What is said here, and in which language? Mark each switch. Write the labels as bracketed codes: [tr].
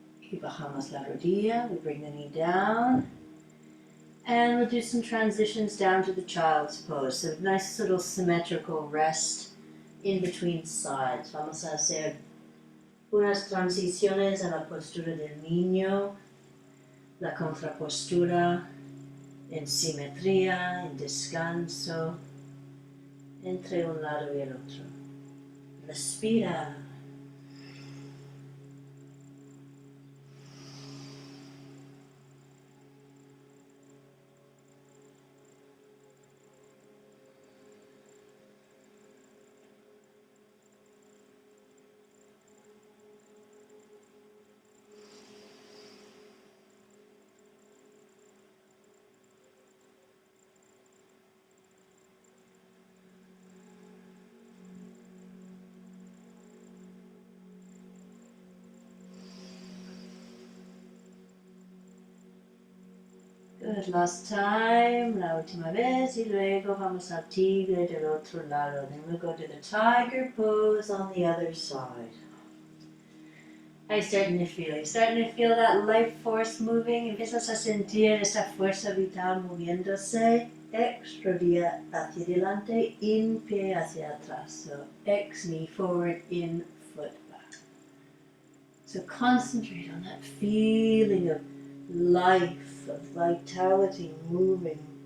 [es] Y bajamos la rodilla, [en] we bring the knee down. And we'll do some transitions down to the child's pose. So nice little symmetrical rest in between sides. [es] Vamos a hacer unas transiciones a la postura del niño. La contrapostura en simetría, en descanso, entre un lado y el otro. Respira. [en] Good, last time, [es] la última vez, y luego vamos al tigre del otro lado. [en] Then we'll go to the tiger pose on the other side. You're starting to feel that life force moving. [es] Empiezas a sentir esa fuerza vital moviéndose. Extra hacia adelante, in pie hacia atrás. [en] So ex knee forward, in foot back. So concentrate on that feeling of life, of vitality moving.